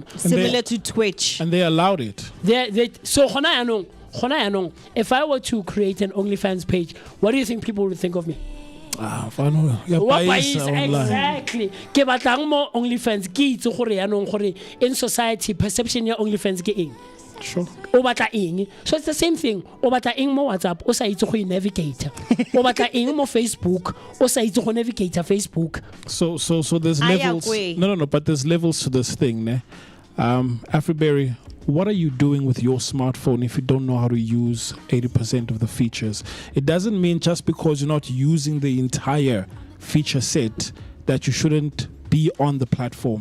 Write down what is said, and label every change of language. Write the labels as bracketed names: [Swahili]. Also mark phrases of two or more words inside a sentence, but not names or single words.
[English] Similar to Twitch. And they allowed it. So if I were to create an OnlyFans page, what do you think people would think of me? What Exactly. [Tswana] Ke batlang mo OnlyFans ke itse gore yanong gore [English] in society perception [Tswana] ya OnlyFans ke eng. [English] Sure. [Tswana] O batla eng. [English] So it's the same thing. [Tswana] O batla eng mo WhatsApp, o sa itse go navigate. O batla eng mo Facebook, o sa itse go navigate Facebook. [English] So there's levels. No, but there's levels to this thing, ne? Afriberry, what are you doing with your smartphone if you don't know how to use 80% of the features? It doesn't mean just because you're not using the entire feature set that you shouldn't be on the platform.